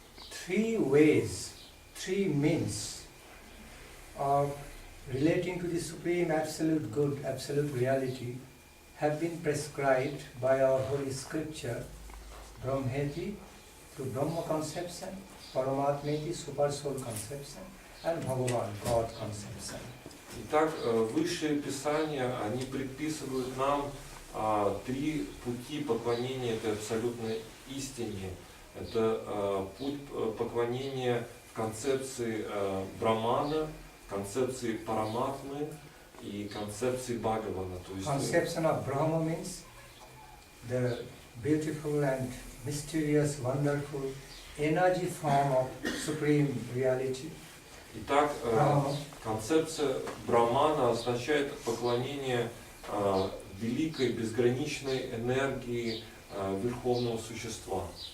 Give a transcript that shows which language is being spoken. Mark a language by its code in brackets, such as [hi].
[en] Three ways, three means of relating to the Supreme Absolute Good, Absolute Reality have been prescribed by our Holy Scripture, Brahmeti, through Brahma conception, Paramatmeti, Super Soul conception, and Bhagavan, God conception. [ru] Итак, высшие писания, они предписывают нам три пути поклонения этой абсолютной истине. Это путь поклонения в концепции Брамана, концепции Параматмы и концепции Бхагавана. [en] Conception of Brahma means the beautiful and mysterious, wonderful energy form of Supreme Reality. [ru] Итак, концепция Брамана означает поклонение великой безграничной энергии Верховного Существа.